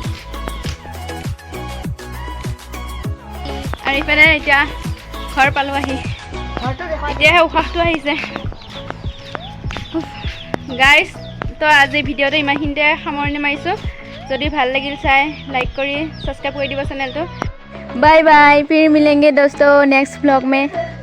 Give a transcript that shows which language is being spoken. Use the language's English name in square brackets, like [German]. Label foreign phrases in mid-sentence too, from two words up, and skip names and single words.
[Assamese] আৰু ইফালে এতিয়া ঘৰ পালোঁ আহি এতিয়াহে উশাহটো আহিছে গাইজ তো আজি ভিডিঅ'টো ইমানখিনিতে সামৰণি মাৰিছোঁ যদি ভাল লাগিল চাই লাইক কৰি ছাবস্ক্ৰাইব কৰি দিব চেনেলটো [English] bye bye [Hindi] फिर मिलेंगे दोस्तों [English] next vlog [Hindi] में